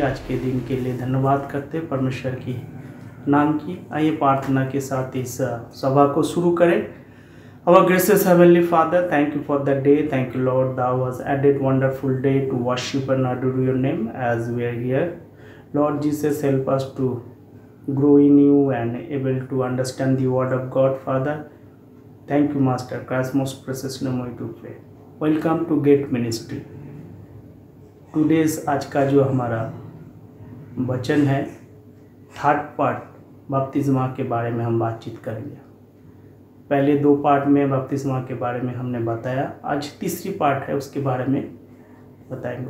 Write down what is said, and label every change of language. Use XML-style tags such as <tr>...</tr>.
<hi>आज के दिन के लिए धन्यवाद करते हैं परमेश्वर की नाम की। आइए प्रार्थना के साथ इस सभा को शुरू करें।</hi> <en>Our gracious Heavenly Father, thank you for the day. Thank you, Lord, thou was added wonderful day to worship and adore your name as we are here. Lord Jesus, help us to grow in you and able to understand the word of God, Father. Thank you, Master. Christ's most precious name we do pray. Welcome to Gate Ministry.</en> <hi>Today's आज का जो हमारा वचन है, third part बपतिस्मा के बारे में हम बातचीत करेंगे। पहले दो पार्ट में बपतिस्मा के बारे में हमने बताया, आज तीसरी पार्ट है उसके बारे में बताएंगे।</hi>